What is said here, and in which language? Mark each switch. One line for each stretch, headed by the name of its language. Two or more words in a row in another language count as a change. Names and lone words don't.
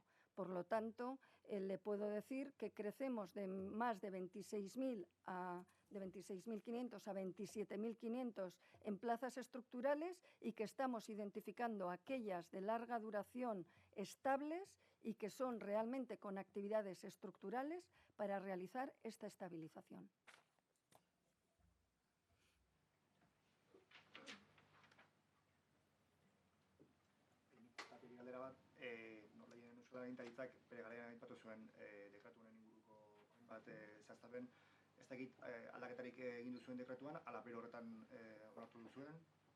Spanish: Por lo tanto, le puedo decir que crecemos de más de 26.500 a 27.500 en plazas estructurales y que estamos identificando aquellas de larga duración estables y que son realmente con actividades estructurales para realizar esta estabilización.
Basque: Agintaritzak bere garaian aipatu zuen dekretu honen inguruko hainbat zehaztapen. Ez dakit aldaketarik egin duzuen dekretuan, ala bere horretan onartu duzuen?